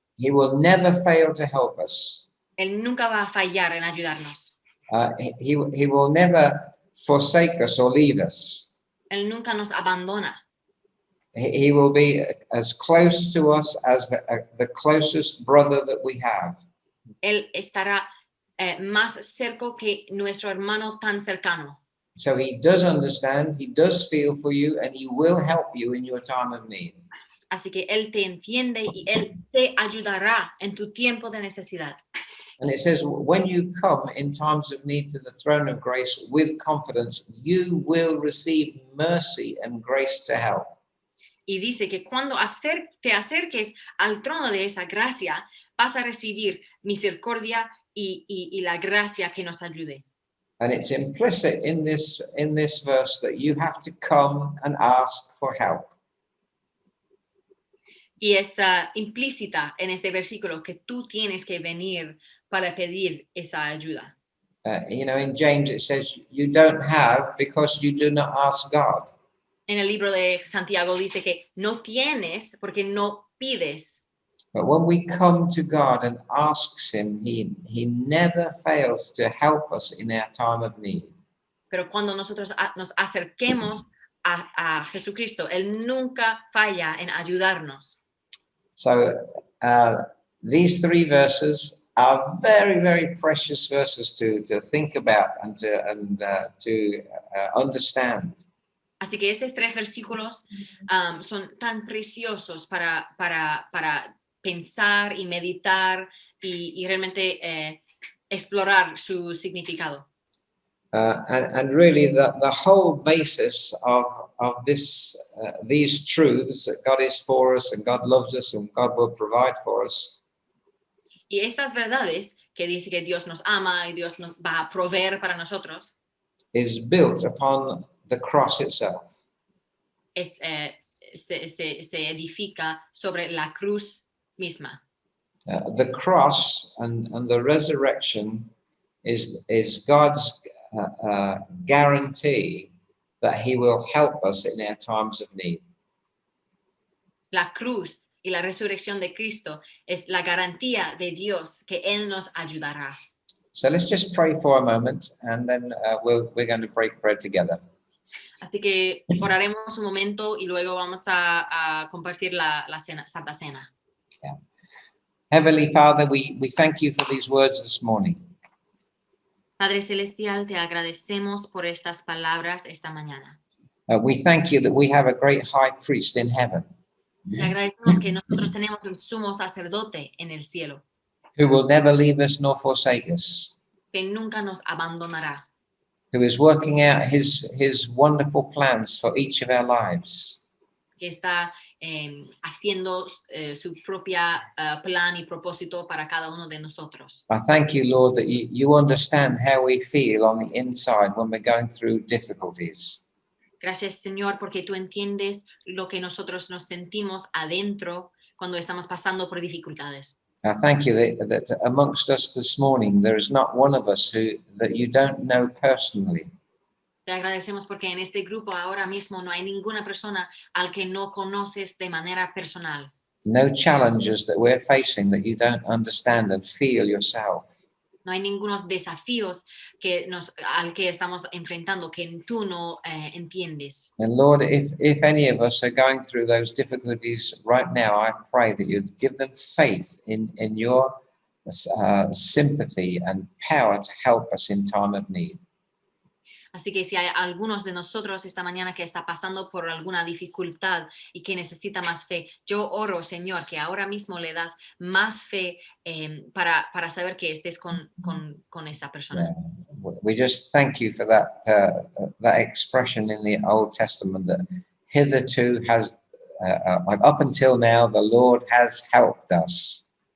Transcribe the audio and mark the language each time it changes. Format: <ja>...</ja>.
<en>He will never fail to help us.</en> <es>Él nunca va a fallar en ayudarnos.</es> <en>He will never forsake us or leave us.</en> <es>Él nunca nos abandona.</es> <en>He will be as close to us as the closest brother that we have.</en> <es>Él estará más cerca que nuestro hermano tan cercano.</es> <en>So he does understand, he does feel for you, and he will help you in your time of need.</en> <es>Así que Él te entiende y Él te ayudará en tu tiempo de necesidad.</es> <en>And it says, when you come in times of need to the throne of grace with confidence, you will receive mercy and grace to help.</en> <es>Y dice que cuando te acerques al trono de esa gracia, vas a recibir misericordia y la gracia que nos ayude.</es> <en>And it's implicit in this verse that you have to come and ask for help.</en> <es>Y es implícita en este versículo que tú tienes que venir para pedir esa ayuda.</es> <en>In James it says, you don't have because you do not ask God.</en> <es>En el libro de Santiago dice que no tienes porque no pides.</es> <en>But when we come to God and asks him, he never fails to help us in our time of need.</en> <es>Pero cuando nosotros nos acerquemos a Jesucristo, Él nunca falla en ayudarnos.</es> <en>So these three verses are very, very precious verses to think about and to understand.</en> <es>Así que estos 3 versículos son tan preciosos para pensar y meditar y realmente explorar su significado.</es> <en>And really the whole basis of these truths, that God is for us and God loves us and God will provide for us,</en> <es>Y estas verdades que dice que Dios nos ama y Dios nos va a proveer para nosotros,</es> <en>is built upon the cross itself.</en> <es>se edifica sobre la cruz misma.</es> <en>The cross and the resurrection is God's guarantee that he will help us in our times of need.</en> <es>La cruz y la resurrección de Cristo es la garantía de Dios que Él nos ayudará.</es> <en>So let's just pray for a moment and then we're going to break bread together.</en> <es>Así que oraremos un momento y luego vamos a compartir la cena, Santa Cena.</es> <en>Heavenly Father, we thank you for these words this morning.</en> <es>Padre Celestial, te agradecemos por estas palabras esta mañana.</es> <en>We thank you that we have a great high priest in heaven</en> <es>Te agradecemos que nosotros tenemos un sumo sacerdote en el cielo,</es> <en>who will never leave us nor forsake us,</en> <es>que nunca nos abandonará,</es> <en>who is working out his wonderful plans for each of our lives.</en> <es>que está haciendo su propia plan y propósito para cada uno de nosotros.</es> <en>I thank you, Lord, that you understand how we feel on the inside when we're going through difficulties.</en> <es>Gracias, Señor, porque tú entiendes lo que nosotros nos sentimos adentro cuando estamos pasando por dificultades.</es> <en>I thank you that amongst us this morning, there is not one of us that you don't know personally.</en> <es>Te agradecemos porque en este grupo ahora mismo no hay ninguna persona al que no conoces de manera personal.</es> <en>No challenges that we're facing that you don't understand and feel yourself.</en> <es>No hay ningunos desafíos al que estamos enfrentando que tú no entiendes.</es> <en>And Lord, if any of us are going through those difficulties right now, I pray that you'd give them faith in your sympathy and power to help us in time of need.</en> <es>Así que si hay algunos de nosotros esta mañana que está pasando por alguna dificultad y que necesita más fe, yo oro, Señor, que ahora mismo le das más fe para saber que estés con esa persona.</es> <en>Yeah. We just thank you for that expression in the Old Testament that hitherto has, up until now, the Lord has helped us.</en>